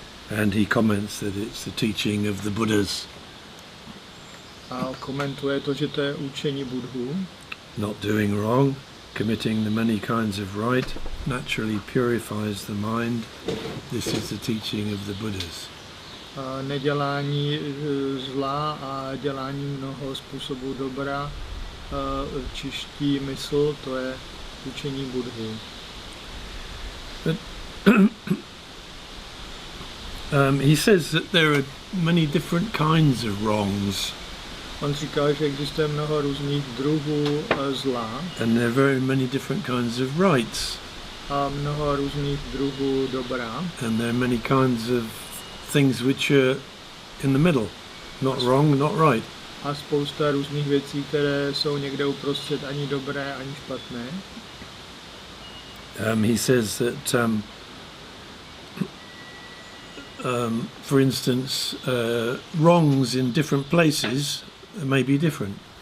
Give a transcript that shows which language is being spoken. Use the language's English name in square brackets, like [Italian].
[English] And he comments that it's the teaching of the Buddhas. [Czech] A komentuje to, že to je učení Budhů. [English] Not doing wrong, committing the many kinds of right, naturally purifies the mind. This is the teaching of the Buddhas. [Czech] Nedělání zla a dělání mnoho způsobů dobra čiští mysl, to je učení Budhy. [English] He says that there are many different kinds of wrongs. [Czech] On říká, že existuje mnoho různých druhů zla [English] And there are very many different kinds of rights. [Czech] a mnoho různých druhů dobra. [English] And there are many kinds of things which are in the middle. Not wrong, not right. [Czech] A spousta různých věcí, které jsou někde uprostřed, ani dobré, ani špatné. [English] He says that, for instance, wrongs in different places may be different.